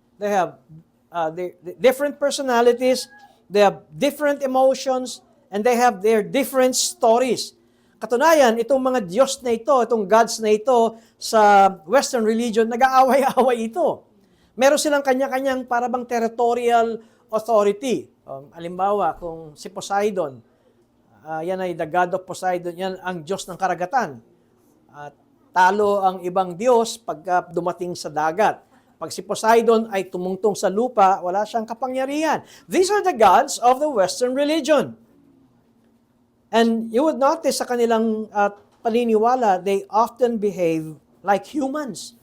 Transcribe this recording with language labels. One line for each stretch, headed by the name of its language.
English: They have different personalities, they have different emotions, and they have their different stories.
Filipino: Katunayan, itong mga Diyos na ito, itong gods na ito sa Western religion, nag-aaway-aaway ito. Meron silang kanya-kanyang parabang
English: territorial authority.
Filipino: Halimbawa, kung si Poseidon, yan ay
English: the God of Poseidon,
Filipino: yan ang Diyos ng karagatan. Talo ang ibang Diyos pagka dumating sa dagat. Pag si Poseidon ay tumungtong sa lupa, wala siyang kapangyarihan.
English: These are the gods of the Western religion. And you would notice
Filipino: sa kanilang paniniwala,
English: they often behave like humans.